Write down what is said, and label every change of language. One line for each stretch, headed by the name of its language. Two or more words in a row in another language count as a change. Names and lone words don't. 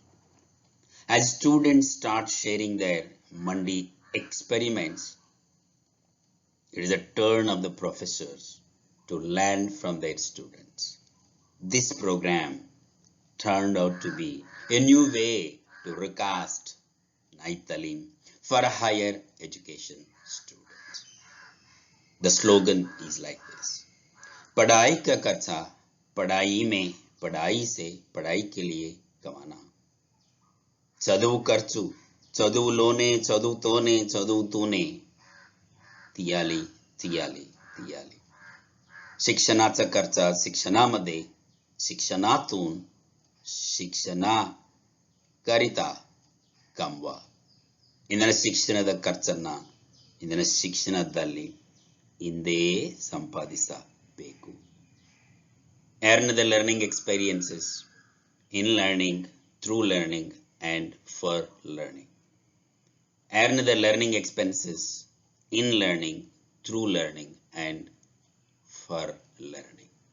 English: As students start sharing their Mandi experiments, it is a turn of the professors to learn from their students. This program turned out to be a new way to recast Naithalin for higher education students. The slogan is like this:
Hindi: पढ़ाई का खर्चा पढ़ाई में, पढ़ाई से पढ़ाई के लिए कमाना.
Telugu: చదువు ఖర్చు చదువులోనే, చదువుతోనే, చదువుతూనే తీయాలి, తీయాలి, తీయాలి.
Marathi: शिक्षणाचा खर्च शिक्षणामध्ये, शिक्षणातून शिक्षणाकरिता कमवा.
Kannada: ಇಂದಿನ ಶಿಕ್ಷಣದ ಖರ್ಚನ್ನ ಇಂದಿನ ಶಿಕ್ಷಣದಲ್ಲಿ ಇಂದೇ ಸಂಪಾದಿಸಬೇಕು.
English: Earn the learning experiences in learning, through learning, and for learning. Earn the learning expenses in learning, through learning and for learning.